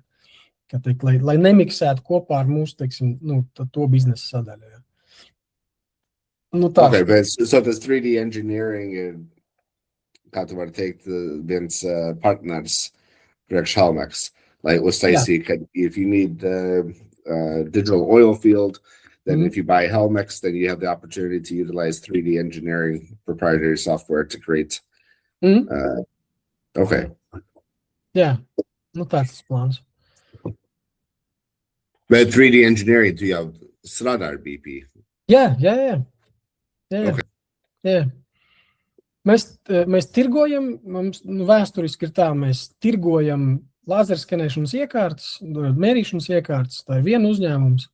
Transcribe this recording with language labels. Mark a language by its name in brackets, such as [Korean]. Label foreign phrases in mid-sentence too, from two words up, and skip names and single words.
[Latvian] Lai nemiksētu kopā ar mūsu, to biznesa sadaļu. Ja. [English] Okay, [Latvian] bet so tas 3D engineering ir, kā tu vari teikt, viens partners priekš HelmX, lai uztaisīja, ka [English] if you need digital oil field, then if you buy HelmX, then you have the opportunity to utilize 3D engineering proprietary software to create. Okay. [Latvian] Jā, tāds tas plāns. Bet [English] 3D engineering, [Latvian] tu jau strādā ar BP? Jā. Okay. Jā. Mēs tirgojam, mums vēsturiski ir tā, mēs tirgojam laserskanēšanas iekārtas, mērīšanas iekārtas, tā ir viena uzņēmums.